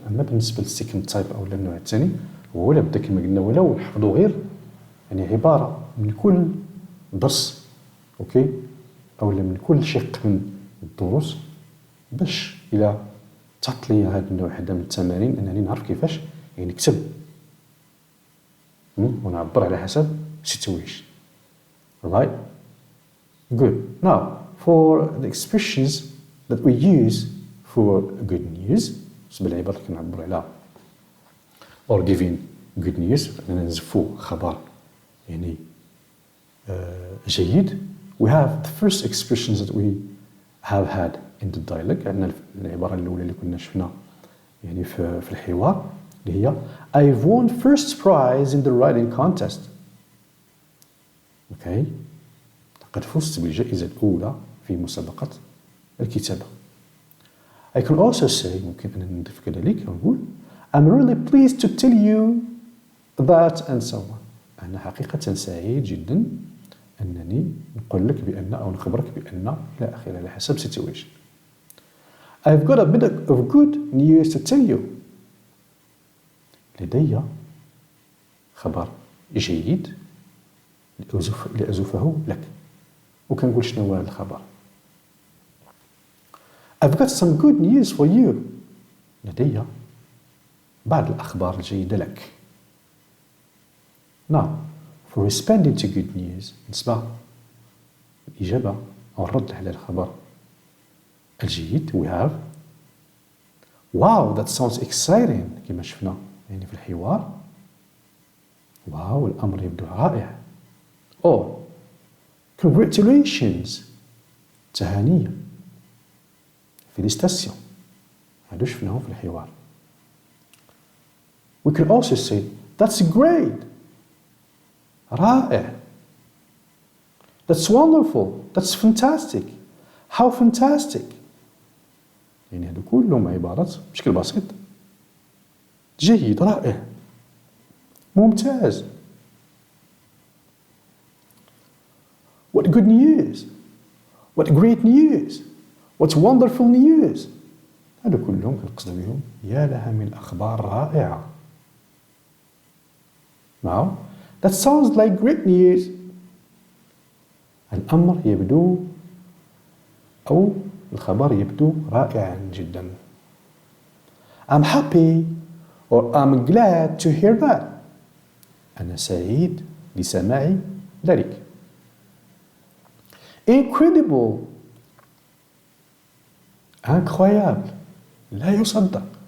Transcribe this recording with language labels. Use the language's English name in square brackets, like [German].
[Arabic] أما بالنسبة للسيكند تايب أو النوع الثاني هو لابد كما قلنا ولو نحفظوا غير يعني عبارة من كل درس، أوكي، أو من كل شق من الدروس، باش إلا تحط لي هذا النوع هذا من التمارين أنني نعرف كيفاش يعني نكتب ونعبر على حسب situation. [English] Right? Good. Now, for the expressions that we use for good news، [Arabic] بالنسبة للعبارات اللي كنعبر على [English] or giving good news، [Arabic] أننا نزفو خبر يعني جيد. [English] We have the first expressions that we have had in the dialogue. [Arabic] عندنا العبارة الأولى اللي كنا شفنا يعني في الحوار اللي هي [English] I've won first prize in the writing contest. Okay. [Arabic] لقد فزت بالجائزة الأولى في مسابقة الكتابة. [English] I can also say، [Arabic] ممكن أن نضيف كذلك ونقول [English] I'm really pleased to tell you that and so on. [Arabic] أنا حقيقة سعيد جدا أنني نقول لك بأن أو نخبرك بأن إلى آخره على حسب situation. [English] I've got a bit of good news to tell you. [Arabic] لدي خبر جيد لأزفه لك. وكنقول شنو هو هذا الخبر. [English] I've got some good news for you. [Arabic] لدي بعض الأخبار الجيدة لك. [English] Now, for responding to good news، [Arabic] بالنسبة الإجابة أو الرد على الخبر الجيد [English] we have wow that sounds exciting، [Arabic] كما شفنا يعني في الحوار. واو الأمر يبدو رائع. [English] or congratulations، [Arabic] تهانية، félicitations، هادو شفناهم في الحوار. [English] we can also say that's great، رائع، that's wonderful، that's fantastic، how fantastic. [Arabic] يعني هادو كلهم عبارات بشكل بسيط جيد، رائع، ممتاز. [English] What good news! What great news! What wonderful news! [Arabic] هادو كلهم كنقصد بهم يا لها من أخبار رائعة. [English] Now, that sounds like great news. [Arabic] الأمر يبدو أو الخبر يبدو رائعا جدا. [English] I'm happy or I'm glad to hear that. [Arabic] أنا سعيد لسماع ذلك. [English] Incredible. [Arabic] Incroyable. لا يصدق.